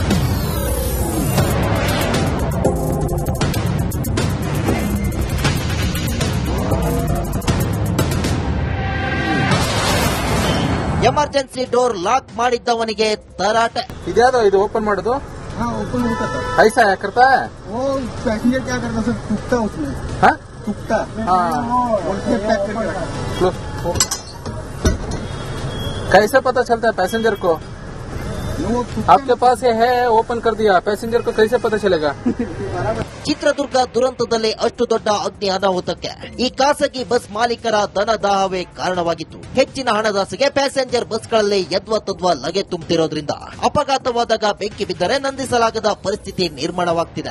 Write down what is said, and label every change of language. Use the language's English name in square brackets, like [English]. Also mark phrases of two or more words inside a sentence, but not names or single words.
[Kannada] ಎಮರ್ಜೆನ್ಸಿ ಡೋರ್ ಲಾಕ್ ಮಾಡಿದ್ದವನಿಗೆ ತರಾಟೆ. ಇದ್ಯಾವುದು ಇದು ಓಪन ಮಾಡೋದು? [Hindi] हाँ ओपन होता था। ऐसा है करता है वो पैसेंजर क्या करता सर, टूकता उसमें। हाँ? टूकता उसमें पैक करके रखा। कैसे पता चलता है पैसेंजर को? आपके पास ये है, ओपन कर दिया, पैसेंजर को कैसे पता चलेगा? [Kannada] ಚಿತ್ರದುರ್ಗ ದುರಂತದಲ್ಲಿ ಅಷ್ಟು ದೊಡ್ಡ ಅಗ್ನಿ ಅನಾಹುತಕ್ಕೆ ಈ ಖಾಸಗಿ ಬಸ್ ಮಾಲೀಕರ ಧನದಾಹವೇ ಕಾರಣವಾಗಿತ್ತು. ಹೆಚ್ಚಿನ ಹಣದಾಸೆಗೆ ಪ್ಯಾಸೆಂಜರ್ ಬಸ್ಗಳಲ್ಲಿ ಯದ್ವಾ ಲಗೇಜ್ ತುಂಬುತ್ತಿರೋದ್ರಿಂದ ಅಪಘಾತವಾದಾಗ ಬೆಂಕಿ ಬಿದ್ದರೆ ನಂದಿಸಲಾಗದ ಪರಿಸ್ಥಿತಿ ನಿರ್ಮಾಣವಾಗ್ತಿದೆ.